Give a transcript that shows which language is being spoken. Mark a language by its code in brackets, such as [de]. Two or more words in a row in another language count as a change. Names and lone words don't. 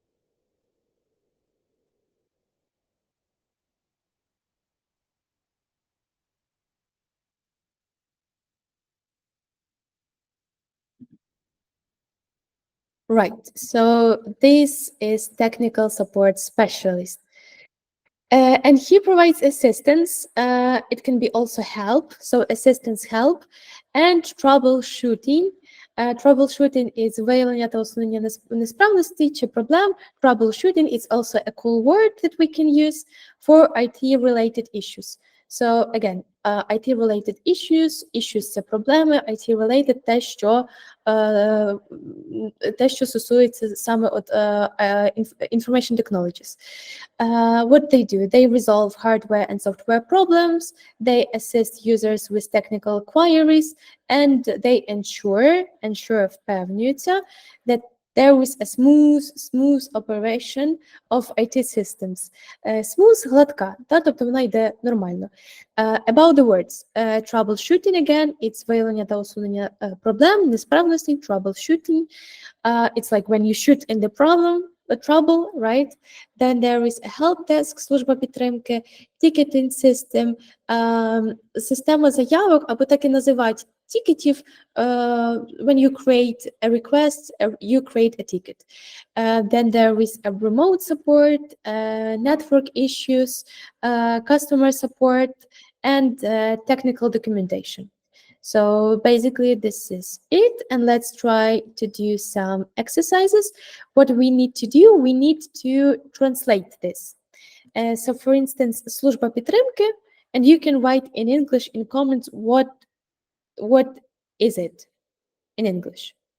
[en] Right. So this is technical support specialist. And he provides assistance. It can be also help, so assistance, help, and troubleshooting. Troubleshooting is [uk] виявлення та усунення несправностей чи проблем. [en] Troubleshooting is also a cool word that we can use for IT-related issues. So again, IT-related issues – [uk] це проблеми, [en] IT-related – [uk] те, що стосується саме от [en] information technologies. What they do, they resolve hardware and software problems, they assist users with technical queries, and they ensure впевнюються that there is a smooth operation of IT systems. Smooth – [uk] гладка, тобто вона йде нормально. [en] About the words, troubleshooting, again, it's [uk] виявлення та усунення проблем, несправностей, [en] troubleshooting. It's like when you shoot in the trouble, right? Then there is a help desk, [uk] служба підтримки, [en] ticketing system, [uk] система заявок, або так і називають тікетів. [en] When you create a request, you create a ticket. Then there is a remote support, network issues, customer support, and technical documentation. So basically this is it, and let's try to do some exercises. What we need to do, we need to translate this. So for instance, [uk] служба підтримки, [en] and you can write in English in comments what is it in English.